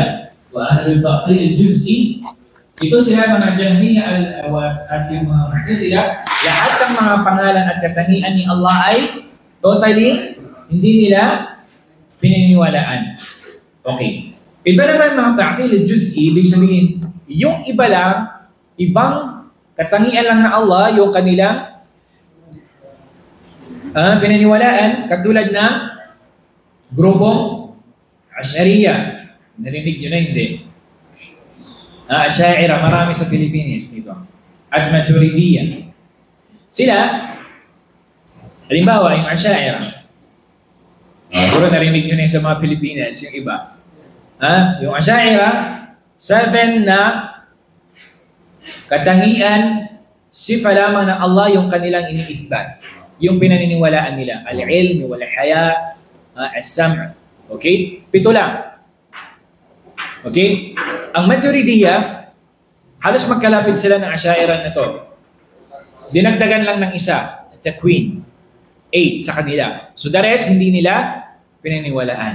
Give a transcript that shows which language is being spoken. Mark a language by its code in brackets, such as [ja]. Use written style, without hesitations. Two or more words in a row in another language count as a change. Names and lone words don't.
[ar] Wa Ahlul Ta'til al-Juz'i. [tl] Ito sila mga Jahmiya at yung mga Mu'tazila. Lahat ng mga pangalan at katangian ni Allah ay totally hindi nila pininiwalaan. Okay. Ito naman mga [ar] Ta'til al-Juz'i, [tl] ibig sabihin, yung iba lang, ibang katangian lang na Allah, yung kanilang pinaniwalaan, katulad ng grupong Asy'ariyya. Narinig nyo na hindi? Asy'ariyya, marami sa Pilipinas dito. At Maturidiyya. Sila, halimbawa, yung Asy'ariyya. Puro narinig nyo na sa mga Pilipinas, yung iba. Yung Asy'ariyya, 7 na katangian, sifa lamang ng Allah yung kanilang iniisbat. Yung pinaniniwalaan nila. [ar] Al-ilm, wal-haya, as-sam'. [tl] Okay? 7 lang. Okay? Ang Maturidiyya, halos magkalapit sila ng Asy'ariyya na to. Dinagdagan lang ng isa, takwin. 8 sa kanila. [en] So the rest, [tl] hindi nila pinaniniwalaan.